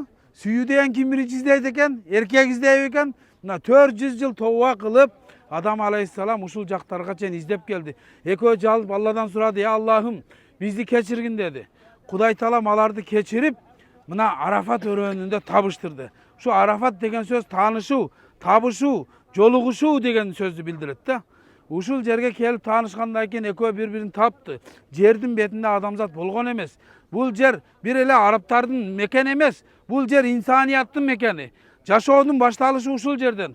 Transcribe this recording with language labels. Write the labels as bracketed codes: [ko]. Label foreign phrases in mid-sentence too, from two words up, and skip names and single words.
[ky] Сүйүү деген ким биринчи издейт экен? Эркек издейт экен? Мына 400 жыл тооба кылып, Адам алейхиссалам ушул жактарга чейин издеп келди. Экөө жалып Алладан сурады: "Я Аллахым, бизди кечиргин" деди. Кудай Таалам аларды кечирип, мына Арафат өрөөнүндө табыштырды. Şu Arafat деген söz tanışуу, табышуу, жолугушуу деген сөздү билдирет да. Ушул жерге келип таанышкандан кийин экөө бири-бирин тапты. Жердин бетинде адамзат болгон эмес. Бул жер бир эле арабтардын мекени эмес. Бул жер инсанияттын мекени. Жашоонун башталышы ушул жерден.